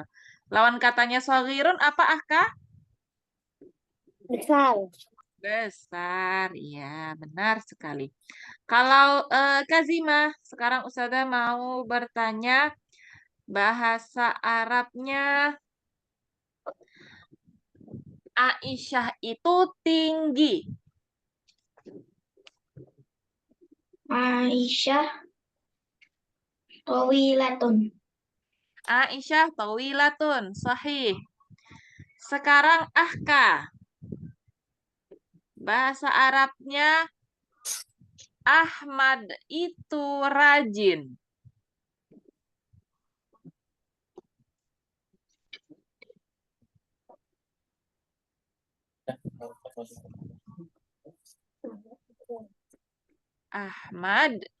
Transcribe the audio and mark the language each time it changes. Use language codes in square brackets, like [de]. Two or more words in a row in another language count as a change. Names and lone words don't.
[id] Lawan katanya saghirun apa Ahka? Besar. Besar, iya benar sekali. Kalau Kazimah, sekarang Ustazah mau bertanya bahasa Arabnya Aisyah itu tinggi. [ar] عائشة طويلة. عائشة طويلة، صحيح. [id] Sekarang Ahka, bahasa Arabnya Ahmad itu rajin. Ahmad